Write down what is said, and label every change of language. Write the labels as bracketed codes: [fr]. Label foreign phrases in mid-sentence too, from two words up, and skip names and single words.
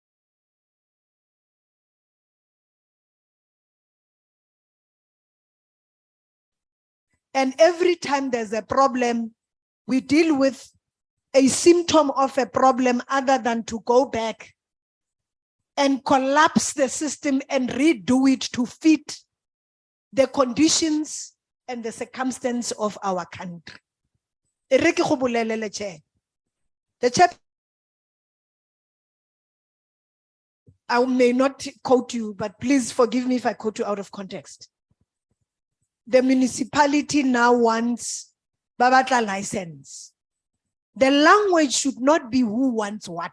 [en] And every time there's a problem, we deal with a symptom of a problem other than to go back and collapse the system and redo it to fit the conditions and the circumstance of our country. [tn] E re ke go bolelele, [en] Chair. The chair, I may not quote you, but please forgive me if I quote you out of context. The municipality now wants Babatla license. The language should not be who wants what.